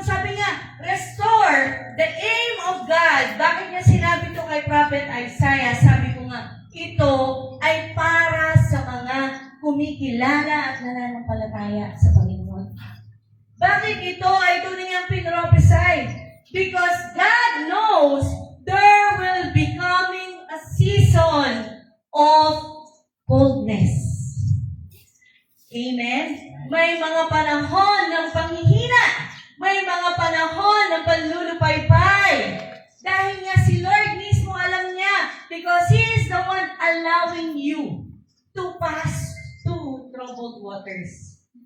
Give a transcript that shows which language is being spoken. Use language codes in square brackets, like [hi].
[tl] Sabi nga, [en] restore the aim of God. [tl] Bakit niya sinabi ito kay Prophet Isaiah? Sabi ko nga, ito ay para sa mga kumikilala at nananampalataya sa Panginoon. Bakit ito ay tunay ang pinrophesy? [en] Because God knows there will be coming a season of coldness. [tl] Amen? May mga panahon ng panghihina. May mga panahon ng panlulupaypay. Dahil nga si Lord mismo alam niya, [en] because He is the one allowing you to pass through troubled waters.